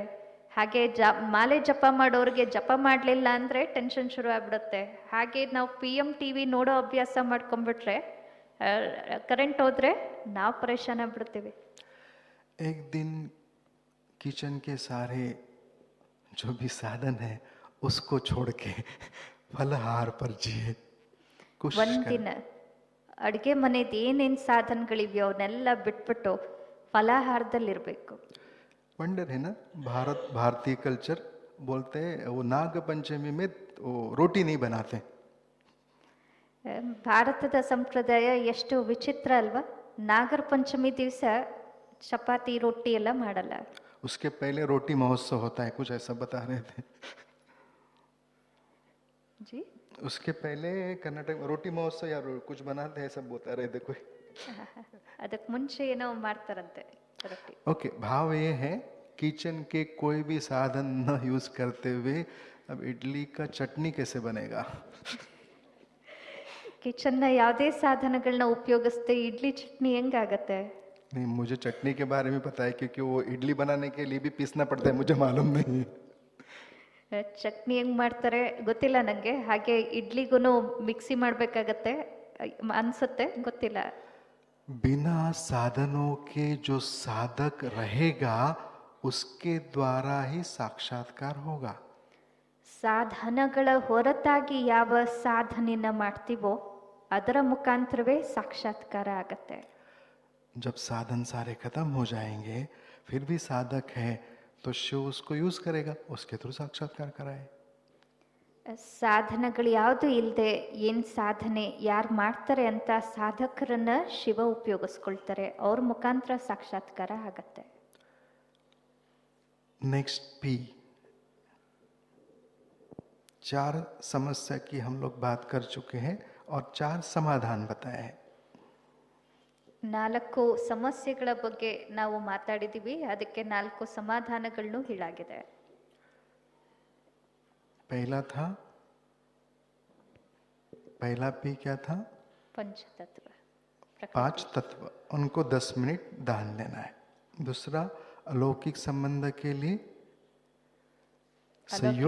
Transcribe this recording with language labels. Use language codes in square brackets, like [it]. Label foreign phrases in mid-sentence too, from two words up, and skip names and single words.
[kn] ಹಾಗೆ ಮಾಲೆ ಜಪ ಮಾಡೋರಿಗೆ ಜಪ ಮಾಡಲಿಲ್ಲ ಅಂದರೆ ಟೆನ್ಷನ್ ಶುರು ಆಗ್ಬಿಡುತ್ತೆ. ಹಾಗೆ ನಾವು PMTV ನೋಡೋ ಅಭ್ಯಾಸ ಮಾಡ್ಕೊಂಡ್ಬಿಟ್ರೆ ಕರೆಂಟ್ ಹೋದರೆ ನಾವು ಪರೇಶಾನ್ ಆಗ್ಬಿಡ್ತೀವಿ. [hi] एक दिन किचन के सारे जो भी साधन है उसको छोड़ के फलहार पर जिए. [kn] ಒಂದಿನ ಅಡುಗೆ ಮನೆದು ಏನೇನು ಸಾಧನಗಳಿವೆಯೋ ಅವನ್ನೆಲ್ಲ ಬಿಟ್ಬಿಟ್ಟು ಫಲಾಹಾರದಲ್ಲಿರಬೇಕು. [hi] वंडर है ना. भारतीय कल्चर बोलते हैं वो नाग पंचमी में वो रोटी नहीं बनाते. [kn] ಭಾರತದ ಸಂಪ್ರದಾಯ ಎಷ್ಟು ವಿಚಿತ್ರ ಅಲ್ವಾ. ನಾಗರ ಪಂಚಮಿ ದಿವಸ ಚಪಾತಿ ರೊಟ್ಟಿ ಎಲ್ಲ ಮಾಡಲ್ಲ. [hi] उसके पहले रोटी महोत्सव होता है, कुछ ऐसा बता रहे थे जी. उसके पहले कर्नाटक में रोटी महोत्सव या कुछ बनाते हैं, सब बता रहे थे कोई. [kn] ಅದಕ್ಕೆ ಮುಂಚೆ ಏನೋ ಮಾಡ್ತಾರಂತೆ ರೊಟ್ಟಿ. [hi] ओके, भाव ये है, किचन के कोई भी साधन न यूज करते हुए अब इडली का चटनी कैसे बनेगा. [kn] ಕಿಚನ್ನ ಯಾವುದೇ ಸಾಧನಗಳನ್ನ ಉಪಯೋಗಿಸದೆ ಇಡ್ಲಿ ಚಟ್ನಿ ಹೆಂಗಾಗತ್ತೆ. [hi] नहीं, मुझे चटनी के बारे में पता है क्योंकि वो इडली बनाने के लिए भी पीसना पड़ता है, मुझे मालूम नहीं. [kn] ಚಟ್ನಿ ಹೆಂಗೆ ಮಾಡ್ತಾರೆ ಗೊತ್ತಿಲ್ಲ ನನಗೆ. ಹಾಗೆ ಇಡ್ಲಿಗೂ ಮಿಕ್ಸಿ ಮಾಡಬೇಕಾಗತ್ತೆ. ಅನ್ಸುತ್ತೆ, ಗೊತ್ತಿಲ್ಲ. [hi] बिना साधनों के जो साधक रहेगा उसके द्वारा ही साक्षात्कार होगा. [kn] ಸಾಧನಗಳ ಹೊರತಾಗಿ ಯಾವ ಸಾಧನೆಯನ್ನ ಮಾಡ್ತೀವೋ ಅದರ ಮುಖಾಂತರವೇ ಸಾಕ್ಷಾತ್ಕಾರ ಆಗತ್ತೆ. [hi] जब साधन सारे खत्म हो जाएंगे फिर भी साधक है तो शिव उसको यूज करेगा, उसके थ्रू साक्षात्कार कराए. [kn] ಸಾಧನಗಳು ಯಾವುದು ಇಲ್ಲದೆ ಏನು ಸಾಧನೆ ಯಾರು ಮಾಡ್ತಾರೆ ಅಂತ ಸಾಧಕರನ್ನ ಶಿವ ಉಪಯೋಗಿಸ್ಕೊಳ್ತಾರೆ, ಅವ್ರ ಮುಖಾಂತರ ಸಾಕ್ಷಾತ್ಕಾರ ಆಗತ್ತೆ. [en] next P, [hi] 4 समस्या की हम लोग बात कर चुके हैं और 4 समाधान बताए हैं. [kn] 4 ಸಮಸ್ಯೆಗಳ ಬಗ್ಗೆ ನಾವು ಮಾತಾಡಿದೀವಿ, ಅದಕ್ಕೆ 4 ಸಮಾಧಾನಗಳನ್ನು ಹೇಳಾಗಿದೆ. [hi] पहला पी क्या था? [kn] ಪಂಚತತ್ವ, [hi] 5 तत्व, उनको 10 मिनट दान देना है. दूसरा, अलौकिक संबंध के लिए सहयोग